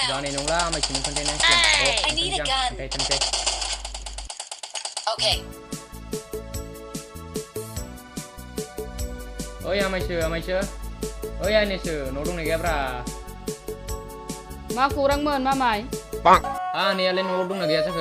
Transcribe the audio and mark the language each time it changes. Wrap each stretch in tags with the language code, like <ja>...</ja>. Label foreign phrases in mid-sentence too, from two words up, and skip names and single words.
<brx>खोन्थानाय नंला आमायखौनो खोन्थानांसिगोन</brx> <en>I need a gun.</en> <brx>खोन्थानोसै</brx> <en>Okay.</en> <brx>ओइ आमायसो ओइ आनैसो न' दंना गैयाब्रा मा खौरांमोन मामाय आनैयालाय न'आव दंना गैया जाखो</brx>